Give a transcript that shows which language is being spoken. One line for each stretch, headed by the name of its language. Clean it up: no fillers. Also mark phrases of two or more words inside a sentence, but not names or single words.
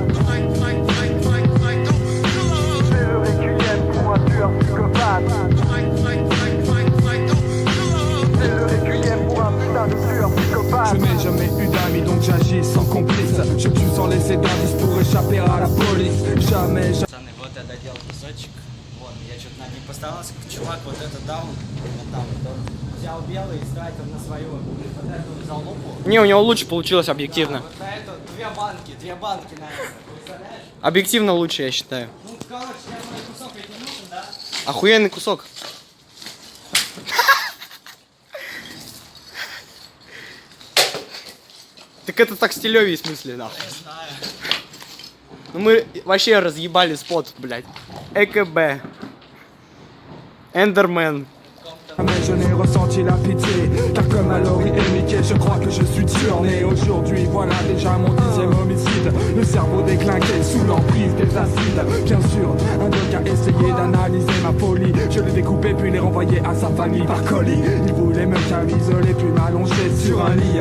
French: C'est le requiem pour un tueur psychopathe. C'est le requiem pour un putain de tueur psychopathe. Je n'ai jamais eu d'amis donc j'agis sans complice. Je tue sans laisser d'indice pour échapper à la police. Jamais.
Russian: Пацаны, вот я доделал кусочек. Вот, я что-то над ним постарался. Чувак вот это дал. Вот там вот. Взял белый и стратил на свою. Вот эту взял лупу. Не, у него лучше получилось объективно. Вот на эту две банки на это. Представляешь? Объективно лучше, я считаю. Ну, короче, я мой кусок ведь не нужен, да? Охуенный кусок. Так это так стилёвее, в смысле, нахуй. Не знаю. Ну мы вообще разъебали спот, блядь. ЭКБ. Эндермен.
French: Mais je n'ai ressenti la pitié, car comme à Laurie et Mickey, je crois que je suis né. Aujourd'hui, voilà déjà mon 10e homicide. Le cerveau déclinqué sous l'emprise des acides. Bien sûr, un doc a essayé d'analyser ma folie. Je l'ai découpé puis l'ai renvoyé à sa famille par colis. Il voulait me camisoler puis m'allonger sur un lit.